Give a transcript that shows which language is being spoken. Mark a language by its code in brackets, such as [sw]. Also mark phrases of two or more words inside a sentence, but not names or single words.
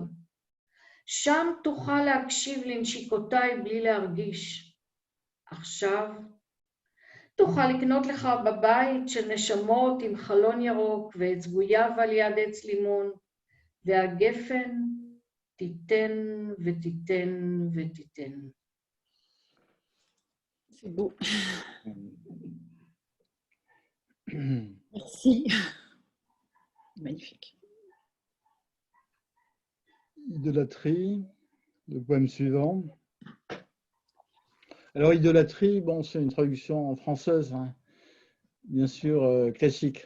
[he] שם תוכל להקשיב לנשיקותיי בלי להרגיש. עכשיו תוכל לקנות לך בבית של נשמות עם חלון ירוק ועץ גויאב על יד עץ לימון, והגפן תיתן ותיתן ותיתן. [fr] C'est beau. Merci. Magnifique. Idolâtrie, le poème suivant. Alors, idolâtrie, bon, c'est une traduction française, hein, bien sûr classique.